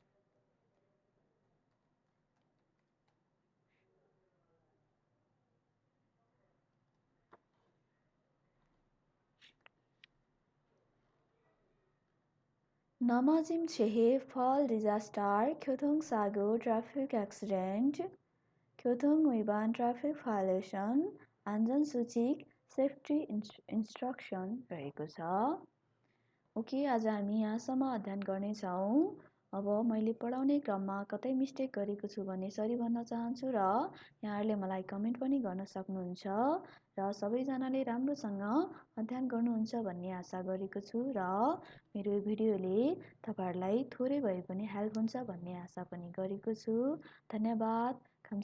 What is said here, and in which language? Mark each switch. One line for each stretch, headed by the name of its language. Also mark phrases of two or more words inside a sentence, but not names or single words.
Korean: 넘어짐 시해
English: fall disaster 교통사고 traffic accident 교통위반 traffic violation 안전수칙 safety instruction
Nepali: रहेको छ। ओके आज हामी यहाँसम्म अध्ययन गर्नेछौँ। अब मैले पढाउने क्रममा कतै मिस्टेक गरेको छु भने सरी भन्न चाहन्छु र यहाँहरूले मलाई कमेन्ट पनि गर्न सक्नुहुन्छ र सबैजनाले राम्रोसँग अध्ययन गर्नुहुन्छ भन्ने आशा गरेको छु र मेरो यो भिडियोले तपाईहरुलाई थोरै भए पनि हेल्प हुन्छ भन्ने आशा पनि गरेको छु।